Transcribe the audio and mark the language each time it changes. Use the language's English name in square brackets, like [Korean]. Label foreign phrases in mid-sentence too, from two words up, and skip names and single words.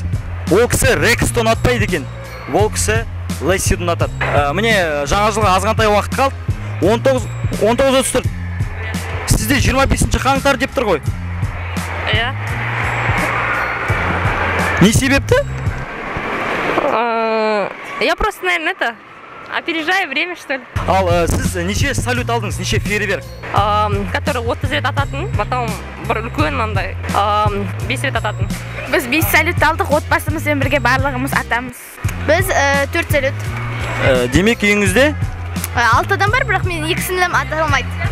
[Kazakh] Ол кісі Рексті ұнатпайды екен. Ол кісі Лессиді ұнатады. Міне жаңа жылға азғантай уақыт қалды. 19:34. Сізде 25 қаңтар деп тұр ғой? Иә. Не себепті? [Russian] Я просто, наверное, опережаю время, что ли. [Kazakh] Ал сіз неше салют алдыңыз, неше фейерверк? Который 30 рет ататын, потом бір үлкен мынандай 5 рет ататын. Біз 5 салют алдық, отбасымызбен бірге барлығымыз атамыз. Біз 4 салют. Демек үйіңізде? 6 адам бар, бірақ мен 2-сін ата алмайды.